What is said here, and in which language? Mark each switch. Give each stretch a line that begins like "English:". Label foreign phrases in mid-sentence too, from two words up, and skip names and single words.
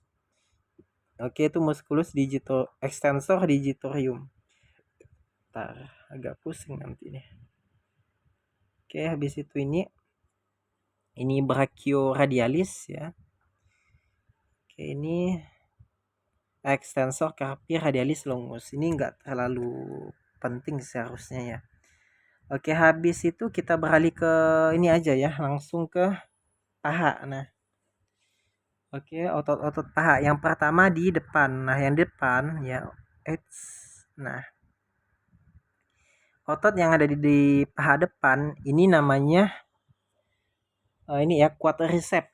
Indonesian: Oke, itu
Latin: musculus extensor digitorium.
Indonesian: Ntar agak pusing nanti nih. Oke, habis itu ini brachioradialis ya. Oke, ini
Latin: extensor carpi radialis longus.
Indonesian: Ini enggak terlalu penting seharusnya ya. Oke, habis itu kita beralih ke ini aja ya, langsung ke paha. Nah, oke, otot-otot paha. Yang pertama di depan. Nah, yang depan ya, nah, otot yang ada di paha depan ini namanya ini ya, quadriceps.